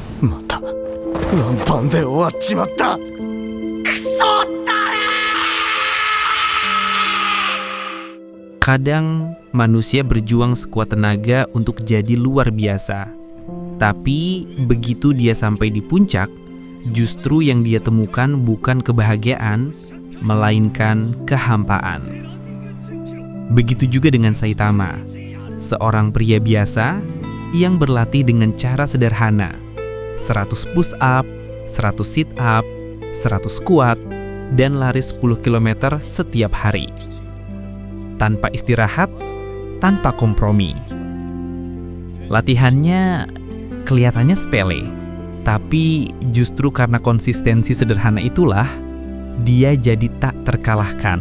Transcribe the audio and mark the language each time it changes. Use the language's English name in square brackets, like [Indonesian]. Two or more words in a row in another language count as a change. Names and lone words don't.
[Japanese] またワンパンで終わっちまった。クソだね。 [Indonesian] Kadang manusia berjuang sekuat tenaga untuk jadi luar biasa. Tapi begitu dia sampai di puncak, justru yang dia temukan bukan kebahagiaan, melainkan kehampaan. Begitu juga dengan Saitama, seorang pria biasa yang berlatih dengan cara sederhana. [English] 100 push up, 100 sit up, 100 squat, [Indonesian] dan lari 10 km setiap hari. Tanpa istirahat, tanpa kompromi. Latihannya kelihatannya sepele, tapi justru karena konsistensi sederhana itulah dia jadi tak terkalahkan.